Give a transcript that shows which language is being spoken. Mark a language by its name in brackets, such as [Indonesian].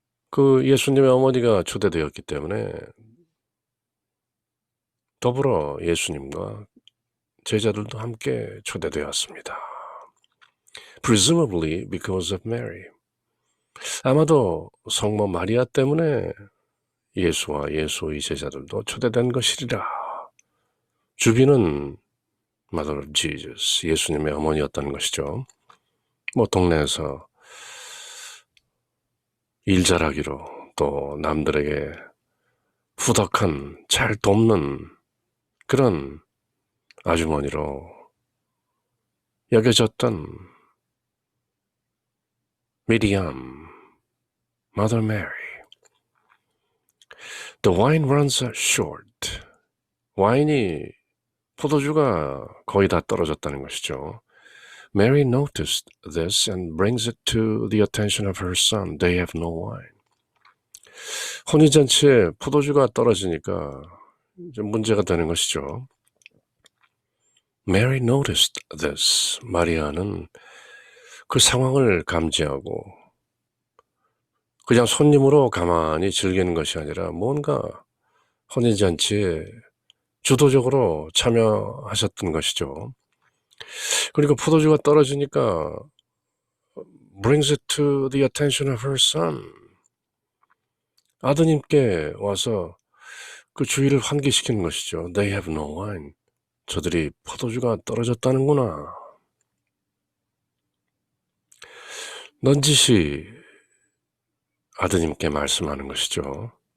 [Korean] 그 예수님의 어머니가 초대되었기 때문에 더불어 예수님과 제자들도 함께 초대되었습니다. [English] Presumably because of Mary. [Korean] 아마도 성모 마리아 때문에 예수와 예수의 제자들도 초대된 것이리라. 주비는 Mother of Jesus, 예수님의 어머니였다는 것이죠. 동네에서 일 잘하기로 또 남들에게 후덕한, 잘 돕는 그런 아주머니로 여겨졌던 미리암, Mother Mary. [English] The wine runs short. [Korean] 와인이 포도주가 거의 다 떨어졌다는 것이죠. [English] Mary noticed this and brings it to the attention of her son. They have no wine. [Korean] 혼인잔치에 포도주가 떨어지니까 좀 문제가 되는 것이죠. Mary noticed this. 마리아는 그 상황을 감지하고 그냥 손님으로 가만히 즐기는 것이 아니라 뭔가 혼인잔치에 주도적으로 참여하셨던 것이죠. 그리고 포도주가 떨어지니까 [English] brings it to the attention of her son. [Korean] 아드님께 와서 그 주의를 환기시키는 것이죠. [English] They have no wine. [Korean] 저들이 포도주가 떨어졌다는구나. 넌지시 아드님께 말씀하는 것이죠.